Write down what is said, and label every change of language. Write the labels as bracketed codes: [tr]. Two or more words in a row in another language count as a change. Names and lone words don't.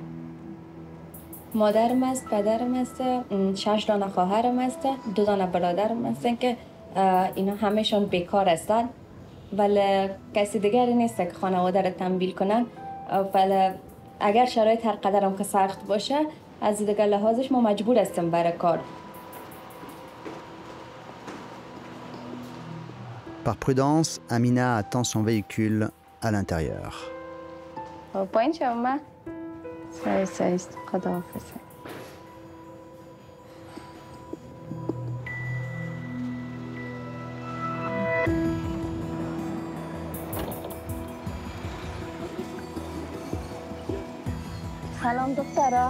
[fa] مادرم است، پدرم است، 6 دانه خواهرم است، 2 دانه برادرم هستن که اینا همهشون بیکار هستن ولی کسی دیگری نیست که خانواده را تمویل کنن ولی اگر شرایط هر قدرم که سخت باشه از دیگر لحاظش ما مجبور هستیم برای کار. [fr] Par prudence, Amina attend son véhicule à l'intérieur. [fa] پایین شما سعی خداحافظ. سلام دخترا.